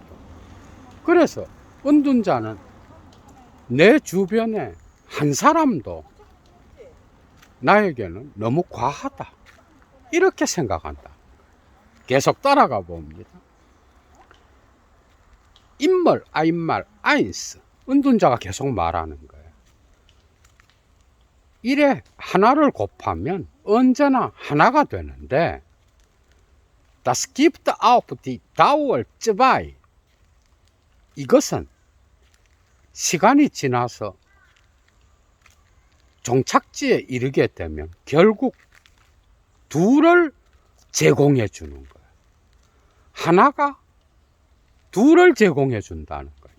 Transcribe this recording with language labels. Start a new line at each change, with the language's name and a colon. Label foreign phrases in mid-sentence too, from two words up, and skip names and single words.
Korean: 그래서 은둔자는 내 주변에 한 사람도 나에게는 너무 과하다, 이렇게 생각한다. 계속 따라가 봅니다.
German: Immer, einmal, eins.
Korean: 은둔자가 계속 말하는 거예요. 이래 하나를 곱하면 언제나 하나가 되는데,
German: Das gibt auf die Dauer zwei.
Korean: 이것은 시간이 지나서 종착지에 이르게 되면 결국 둘을 제공해 주는 거예요. 하나가 둘을 제공해 준다는 거예요.